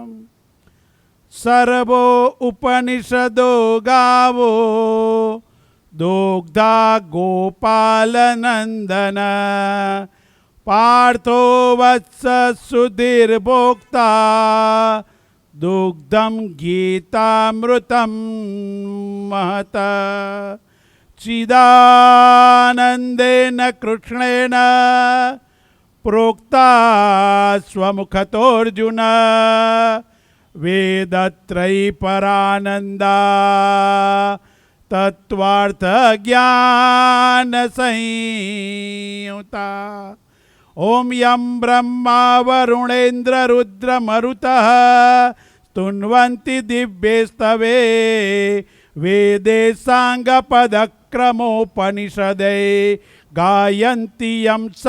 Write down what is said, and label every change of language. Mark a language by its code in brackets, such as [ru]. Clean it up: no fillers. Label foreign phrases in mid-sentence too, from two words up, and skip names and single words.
[sa] સર્વો ઉપનિષદો ગાવો દુગ્ધા ગોપાલનંદન પાર્થો વત્સ સુધીર્ભોક્તા दुग्धं गीतामृतं महत चिदानन्देन कृष्णेन प्रोक्ता स्वमुखतोऽर्जुन वेदत्रयीपरानन्दा तत्त्वार्थज्ञानसंयुता ओम यं ब्रह्मा वरुणेन्द्र रुद्रमरुतः स्तुन्वन्ति दिव्येस्तवे वेदे साङ्गपदक्रमोपनिषदे गायन्ति यं